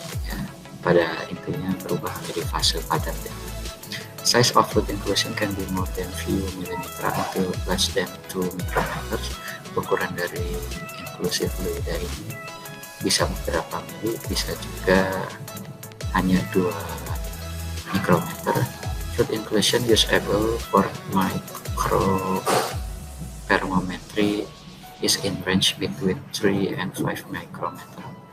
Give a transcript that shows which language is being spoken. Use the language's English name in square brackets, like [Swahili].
[Indonesian] Ya, pada intinya berubah menjadi fase padat ya. [English] Size of fluid inclusion can be more than few millimeter until less than 2 micrometers. [Indonesian] Ukuran dari inklusi fluida ini bisa beberapa mili, bisa juga hanya 2 mikrometer. [English] Fluid inclusion usable for microthermometry is in range between 3 and 5 micrometer.